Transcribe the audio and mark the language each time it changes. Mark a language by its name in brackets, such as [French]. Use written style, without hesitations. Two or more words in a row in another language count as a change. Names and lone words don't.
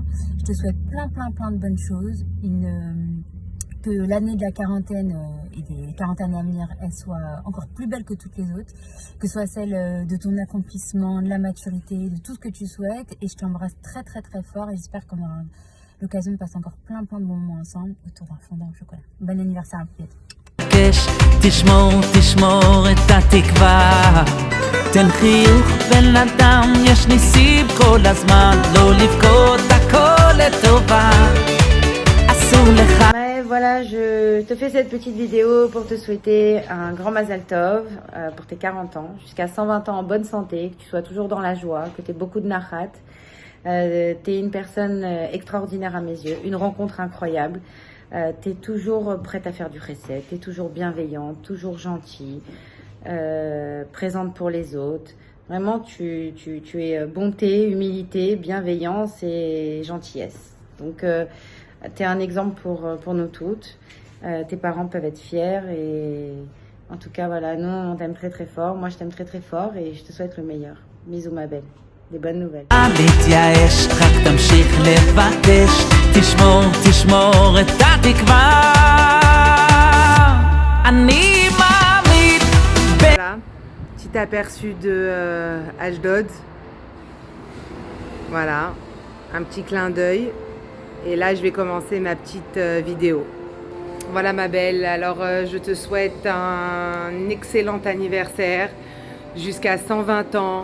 [French] Je te souhaite plein de bonnes choses. Que l'année de la quarantaine et des quarantaines à venir, elle soit encore plus belle que toutes les autres. Que ce soit celle de ton accomplissement, de la maturité, de tout ce que tu souhaites. Et je t'embrasse très fort et j'espère qu'on aura l'occasion de passer encore plein de moments ensemble autour d'un fondant au chocolat. Bon anniversaire à Piet. [Hebrew] תשמור את התקווה, תן חיוך בן אדם, יש ניסים כל הזמן, לא לבכות הכל לטובה, אסור לך. [French] Voilà, je te fais cette petite vidéo pour te souhaiter un grand [Hebrew] מזל טוב [French] pour tes 40 ans, jusqu'à 120 ans en bonne santé, que tu sois toujours dans la joie, que tu aies beaucoup de nachat. T'es une personne extraordinaire à mes yeux, une rencontre incroyable. T'es toujours prête à faire du chesed, t'es toujours bienveillante, toujours gentille, présente pour les autres. Vraiment, tu es bonté, humilité, bienveillance et gentillesse. Donc, t'es un exemple pour nous toutes. Tes parents peuvent être fiers et en tout cas, voilà, nous, on t'aime très fort. Moi, je t'aime très fort et je te souhaite le meilleur. Bisous, ma belle. Des bonnes nouvelles. [Hebrew] להתייאש, רק תמשיך לבקש, תשמור את התקווה, אני מאמין. [French] Voilà, petit aperçu de Ashdod. Voilà, un petit clin d'œil. Et là, je vais commencer ma petite vidéo. Voilà ma belle, alors je te souhaite un excellent anniversaire jusqu'à 120 ans.